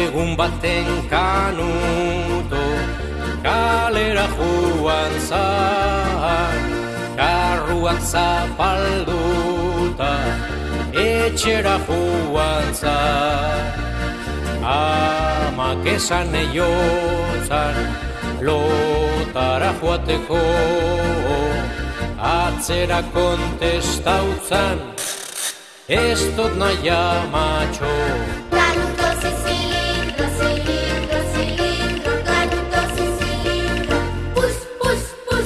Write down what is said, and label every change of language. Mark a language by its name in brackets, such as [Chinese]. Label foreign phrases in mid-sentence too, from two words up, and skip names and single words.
[Basque] Egun baten kanuto kalera joan zan, karruak zapalduta etxera joan zan. Amak esan eiotzan lotara joateko, atzera kontestautzan ez dut nahi amatxo. [Spanish] Canutos y cilindros, cilindros, cilindros, canutos y cilindros, pus, pus, pus.